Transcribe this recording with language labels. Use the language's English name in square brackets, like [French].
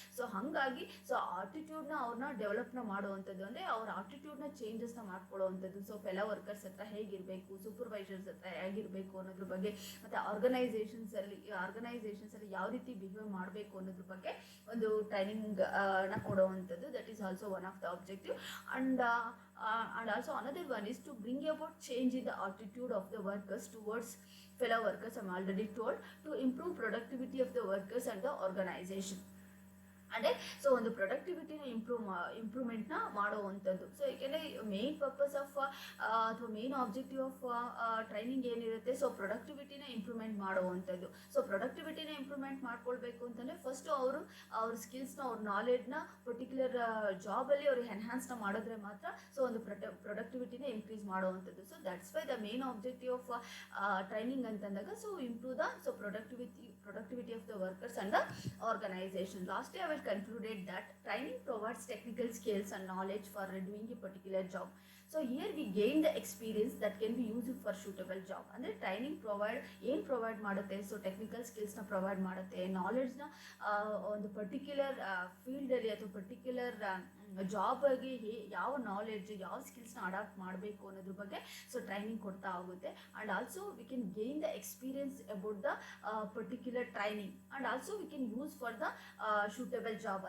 [Kannada] So ಹಾಗಾಗಿ so ಆಟಿಟ್ಯೂಡ್ನ ಅವ್ರನ್ನ ಡೆವಲಪ್ನ ಮಾಡುವಂಥದ್ದು ಅಂದರೆ ಅವ್ರ ಆಟಿಟ್ಯೂಡ್ನ ಚೇಂಜಸ್ನ ಮಾಡ್ಕೊಳ್ಳೋ ಅಂಥದ್ದು. ಸೊ ಫೆಲೋ ವರ್ಕರ್ಸ್ ಹತ್ರ ಹೇಗಿರಬೇಕು, ಸೂಪರ್ವೈಸರ್ಸ್ ಹತ್ರ ಹೇಗಿರಬೇಕು ಅನ್ನೋದ್ರ ಬಗ್ಗೆ, ಮತ್ತು ಆರ್ಗನೈಸೇಷನ್ಸಲ್ಲಿ ಯಾವ ರೀತಿ ಬಿಹೇವ್ ಮಾಡಬೇಕು ಅನ್ನೋದ್ರ ಬಗ್ಗೆ ಒಂದು ಟ್ರೈನಿಂಗ್ನ ಕೊಡುವಂಥದ್ದು. [English] That is also one of the objective. And also another one is to bring about change in the attitude of the workers towards fellow workers. I'm already told to improve productivity of the workers and the organization. [Kannada] ಅಂದರೆ so ಒಂದು ಪ್ರೊಡಕ್ಟಿವಿಟಿನ ಇಂಪ್ರೂವ್ಮೆಂಟ್ನ ಮಾಡುವಂಥದ್ದು. So ಏಕೆಂದರೆ [English] main purpose of [Kannada] ಅಥವಾ main objective of training ಏನಿರುತ್ತೆ so ಪ್ರೊಡಕ್ಟಿವಿಟಿನ improvement ಮಾಡುವಂಥದ್ದು. So ಪ್ರೊಡಕ್ಟಿವಿಟಿನ improvement ಮಾಡ್ಕೊಳ್ಬೇಕು ಅಂತಂದರೆ first ಅವರು ಅವ್ರ ಸ್ಕಿಲ್ಸ್ನ ಅವ್ರ ನಾಲೆಡ್ಜ್ನ ಪರ್ಟಿಕ್ಯುಲರ್ ಜಾಬಲ್ಲಿ ಅವ್ರಿಗೆ ಎನ್ಹ್ಯಾನ್ಸ್ನ ಮಾಡಿದ್ರೆ ಮಾತ್ರ ಸೊ ಒಂದು ಪ್ರೊಡಕ್ಟಿವಿಟಿನ ಇನ್ಕ್ರೀಸ್ ಮಾಡುವಂಥದ್ದು. [English] So that's why the main objective of training ಅಂತಂದಾಗ so improve the so productivity of the workers and the organization. Lastly, I will concluded that training provides technical skills and knowledge for doing a particular job. So here we gain the experience that can be used for suitable job. [Kannada] ಅಂದರೆ training provide ಮಾಡುತ್ತೆ, so technical ಸ್ಕಿಲ್ಸ್ನ provide ಮಾಡುತ್ತೆ, ನಾಲೆಡ್ಜ್ನ ಒಂದು particular ಫೀಲ್ಡಲ್ಲಿ ಅಥವಾ particular ಜಾಬಾಗಿ ಯಾವ knowledge ಯಾವ ಸ್ಕಿಲ್ಸ್ನ adapt ಮಾಡಬೇಕು ಅನ್ನೋದ್ರ ಬಗ್ಗೆ ಸೊ ಟ್ರೈನಿಂಗ್ ಕೊಡ್ತಾ ಹೋಗುತ್ತೆ. [English] And also we can gain the experience about the particular training and also we can use for the suitable job.